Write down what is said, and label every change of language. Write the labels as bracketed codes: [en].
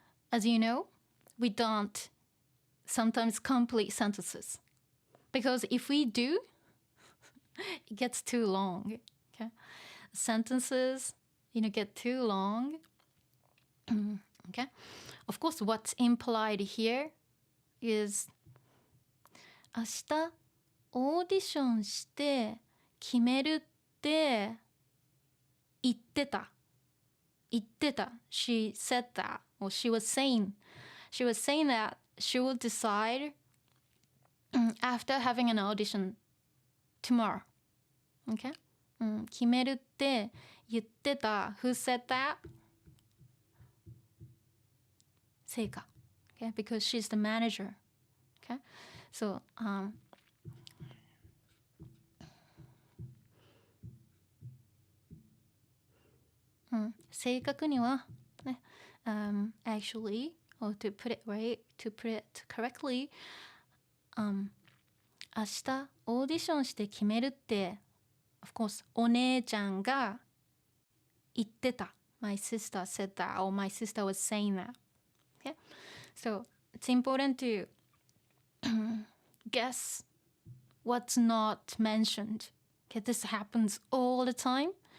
[en] As you know, we don't sometimes complete sentences because if we do, it gets too long. Okay, sentences, get too long. Okay, of course, what's implied here is [ja] 明日オーディションして決めるって言ってた。 [en] She said that, or she was saying that she will decide after having an audition tomorrow. Okay? [ja] 決めるって言ってた。 [en] Who said that? Seika. Okay? Because she's the manager. Okay? So, [ja] 正確には、ね、 [en] actually, or to put it correctly, [ja] 明日オーディションして決めるって、 [en] of course, [ja] お姉ちゃんが言ってた。 [en] My sister said that, or my sister was saying that. Okay? So, it's important to guess what's not mentioned. Okay, this happens all the time.